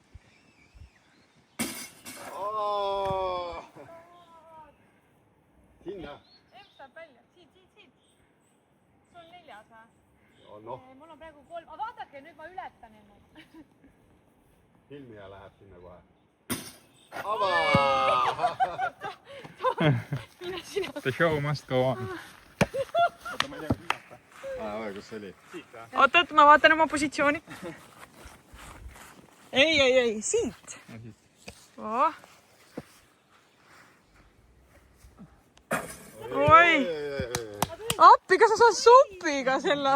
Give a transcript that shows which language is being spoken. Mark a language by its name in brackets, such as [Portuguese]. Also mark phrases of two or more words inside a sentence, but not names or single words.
[Estonian] Sinna. Emps saab välja. Siit. See on 4. või? Noh, Mul on praegu 3. Aga vaadake, nüüd ma ületan enne. Hilmia läheb sinna kohe. [English] The show must go on. [Estonian] Kus see oli? Oot, ma vaatan oma positsiooni. Ei, siit. Oh. Oi. Appi, kas sa saad supiga selle?